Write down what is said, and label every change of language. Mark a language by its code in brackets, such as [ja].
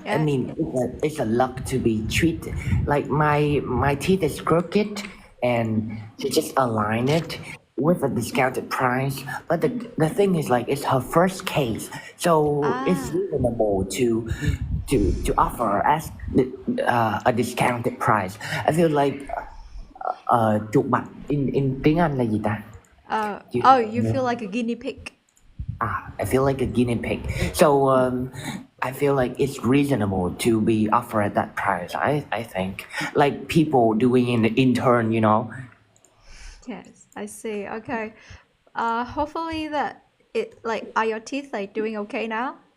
[en] I mean, it's a luck to be treated. Like my teeth is crooked, and she just align it with a discounted price. But the thing is like, it's her first case, so it's reasonable to to offer as a discounted price. I feel like [vi] chuột bạch in tiếng Anh là gì ta? [en] You feel like a guinea pig. I feel like a guinea pig. So I feel like it's reasonable to be offered at that price. I think like people doing in the intern, you know. Yes, I see. Okay. Hopefully that it like are your teeth like doing okay now?